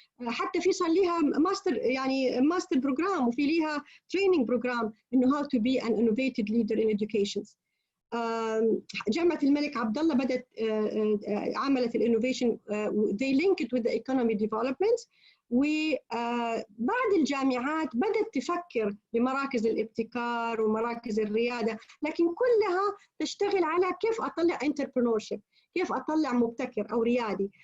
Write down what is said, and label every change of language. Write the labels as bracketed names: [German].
[Arabic] حتى في صار ليها ماستر يعني ماستر بروجرام وفي ليها تريننج بروجرام انه [English] how to be an innovative leader in education. [Arabic] جامعة الملك عبد الله بدأت عملت الانوفيشن [English] they link it with the economy development. [Arabic] وبعد الجامعات بدأت تفكر بمراكز الابتكار ومراكز الريادة، لكن كلها تشتغل على كيف أطلع entrepreneurship، كيف أطلع مبتكر أو ريادي.